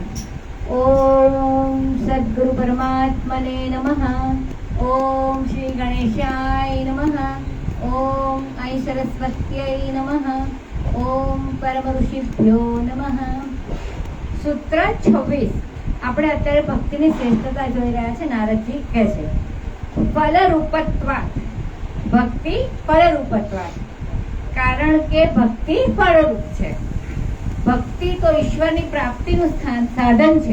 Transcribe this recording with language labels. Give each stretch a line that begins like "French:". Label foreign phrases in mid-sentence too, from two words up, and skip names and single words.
Sanskrit: ओम सद्गुरु परमात्मने नमः। ओम श्री गणेशाय नमः। ओम आई सरस्वत्यै नमः। ओम परम ऋषिभ्यो नमः।
Gujarati: सूत्र 26 આપણે અત્યારે ભક્તિની શ્રેષ્ઠતા જોઈ રહ્યા છે। નારદજી કહે છે ફલરૂપત્વાत्, ભક્તિ ફલરૂપત્વાत्, કારણ કે ભક્તિ ફળરૂપ છે। ભક્તિ તો ઈશ્વરની પ્રાપ્તિનું સાધન છે।